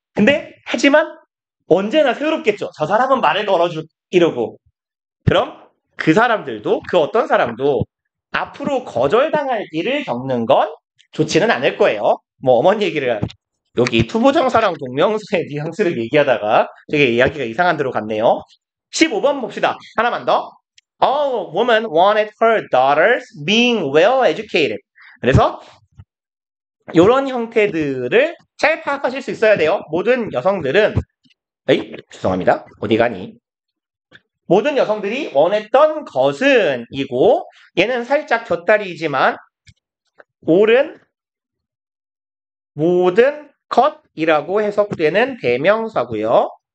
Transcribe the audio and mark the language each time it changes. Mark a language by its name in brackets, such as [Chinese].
[Korean] 근데 하지만 언제나 새롭겠죠. 저 사람은 말을 걸어줄 이러고 그럼 그 사람들도 그 어떤 사람도 앞으로 거절당할 일을 겪는 건 좋지는 않을 거예요. 뭐 어머니 얘기를 여기 투부정사랑 동명사의 뉘앙스를 얘기하다가 되게 이야기가 이상한 데로 갔네요. 15번 봅시다. 하나만 더. [English] A woman wanted her daughters being well educated. [Korean] 그래서 이런 형태들을 잘 파악하실 수 있어야 돼요. 모든 여성들은 죄송합니다. 어디 가니? 모든 여성들이 원했던 것은 이고 얘는 살짝 곁다리이지만 옳은 모든 것이라고 해석되는 대명사고요.